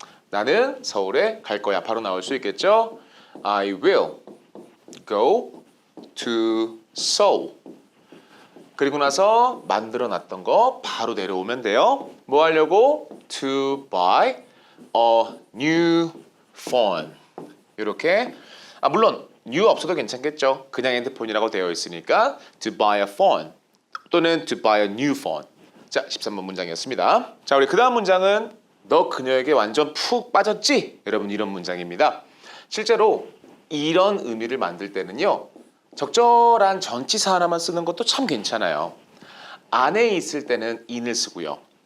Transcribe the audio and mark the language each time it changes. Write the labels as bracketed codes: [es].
[ko] 나는 서울에 갈 거야. 바로 나올 수 있겠죠? [en] I will go to Seoul. [ko] 그리고 나서 만들어 놨던 거 바로 내려오면 돼요. 뭐 하려고? [en] To buy a new phone. [ko] 이렇게 물론 new 없어도 괜찮겠죠. 그냥 핸드폰이라고 되어 있으니까 [en] to buy a phone [ko] 또는 [en] to buy a new phone. [ko] 자, 13번 문장이었습니다. 자, 우리 그 다음 문장은 너 그녀에게 완전 푹 빠졌지? 여러분 이런 문장입니다. 실제로 이런 의미를 만들 때는요. 적절한 전치사 하나만 쓰는 것도 참 괜찮아요. 안에 있을 때는 in을 쓰고요.